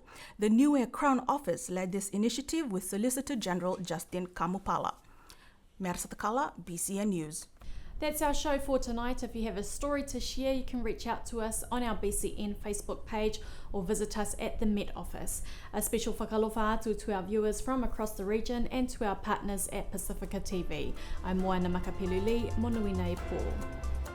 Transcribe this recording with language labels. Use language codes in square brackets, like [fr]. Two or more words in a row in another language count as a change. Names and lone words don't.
[en] The Niue Crown Office led this initiative with Solicitor General Justin Kamupala. Mersa Takala, BCN News. That's our show for tonight. If you have a story to share, you can reach out to us on our BCN Facebook page or visit us at the Met Office. A special [niu] whakalofa atu [en] to our viewers from across the region and to our partners at Pacifica TV. I'm Moana Makapeluli, [niu] Monui nei po.